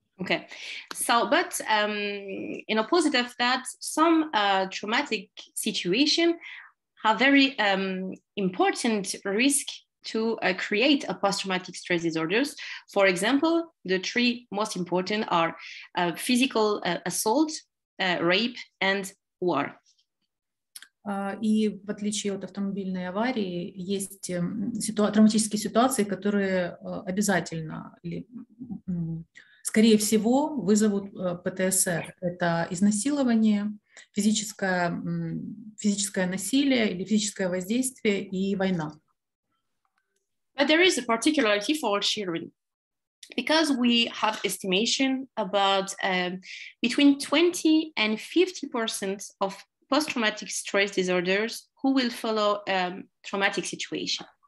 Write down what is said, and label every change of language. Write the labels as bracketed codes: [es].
[en] Okay, so but in opposite of that, some traumatic situation have very important risk to create a post-traumatic stress disorders. For example, the three most important are physical assault, rape, and war. [ru] И в отличие от автомобильной аварии, есть травматические ситуации, которые обязательно или, скорее всего, вызовут ПТСР. Это изнасилование, физическое насилие или физическое воздействие и война. [en] But there is a particularity for children. because we have estimation about between 20 and 50% of post-traumatic stress disorders who will follow traumatic situation.